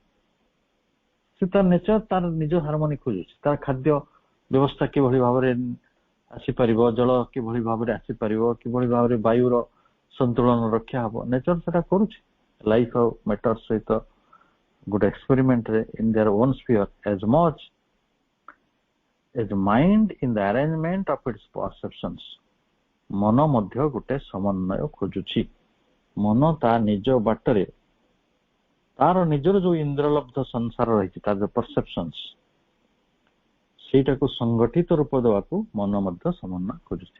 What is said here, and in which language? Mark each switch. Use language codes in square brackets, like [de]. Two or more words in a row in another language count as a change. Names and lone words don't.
[or] ସେ ତାର ନେଚର, ତାର ନିଜ ହାରମୋନି ଖୋଜୁଛି। ତାର ଖାଦ୍ୟ ବ୍ୟବସ୍ଥା କିଭଳି ଭାବରେ ଆସିପାରିବ, ଜଳ କିଭଳି ଭାବରେ ଆସିପାରିବ, କିଭଳି ଭାବରେ ବାୟୁର ସନ୍ତୁଳନ ରକ୍ଷା ହବ, ନେଚର ସେଟା କରୁଛି। ଲାଇଫ ଆଉ ମ୍ୟାଟର ସହିତ ଗୋଟେ ଏକ୍ସପେରିମେଣ୍ଟରେ [en] in their own sphere as much as mind in the arrangement of its perceptions, [or] ମନ ମଧ୍ୟ ଗୋଟେ ସମନ୍ୱୟ ଖୋଜୁଛି। ମନ ତା ନିଜ ବାଟରେ ତାର ନିଜର ଯୋଉ ଇନ୍ଦ୍ରଲବ୍ଧ ସଂସାର ରହିଛି, ତାର ଯୋଉ ପରସେପସନ୍ସ, ସେଇଟାକୁ ସଂଗଠିତ ରୂପ ଦେବାକୁ ମନ ମଧ୍ୟ ସମନ୍ୱୟ ଖୋଜୁଛି।